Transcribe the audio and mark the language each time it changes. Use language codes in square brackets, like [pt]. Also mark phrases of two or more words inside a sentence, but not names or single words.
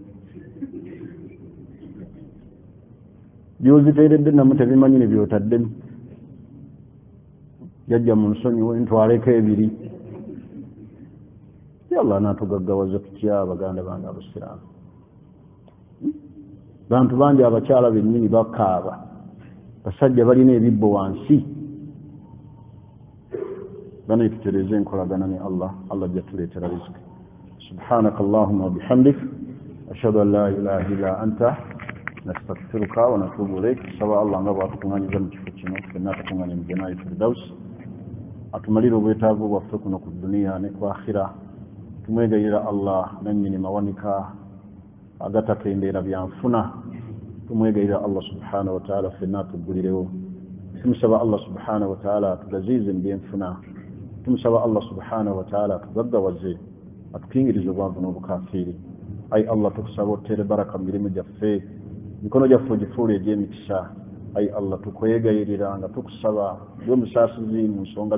[lg] by'oziteeredde namu tebimanyi ne by'otaddemu jajja mu nsonyiwe ntwaleko ebiri Allah naatugaggawaza tutya abaganda bange abasiraamu bantu bangi abakyala bennyini bakaaba basajja balina ebibbo wansi bana tutereze enkolagana ne Allah jatuleetera riziki [ar] سبحانك اللهم وبحمدك أشهد أن لا إله إلا أنت نستغفرك ونتوب إليك [lg] Allah nga bwatukunganyiza mu kifo kino fenna tukunganye mu [ar] جنة الفردوس [lg] atumalire obwetaavu bwaffe kuno ku duniya ne ku akhira tumwegayira Allah nannyini mawanika agatakendeera byanfuna tumwegayira Allah [ar] سبحانه وتعالى [lg] fenna tuggulirewo tumusaba Allah [ar] سبحانه وتعالى [lg] tugaziize mu byenfuna tumusaba Allah [ar] سبحانه وتعالى [lg] tugaggawaze atukingirize obwavu n'obukafiiri ayi Allah tukusaba otere baraka mu mirimu gyaffe mikono gyaffe ogifuula egy'emikisa ayi Allah tukwegayirira nga tukusaba by'omusaasizi mu nsonga